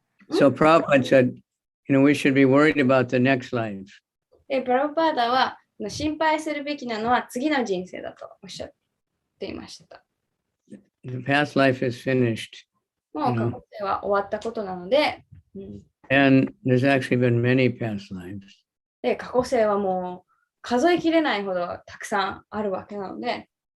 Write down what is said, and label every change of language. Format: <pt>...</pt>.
<en>So Prabhupada said, we should be worried about the next life.</en> <ja>で、プラブパーダは心配するべきなのは次の人生だとおっしゃっていました。</ja> <en>The past life is finished.</en> <ja>もう過去世は終わったことなので、</ja> <en>And there's actually been many past lives.</en> <ja>で、過去世はもう数えきれないほどたくさんあるわけなので、</ja>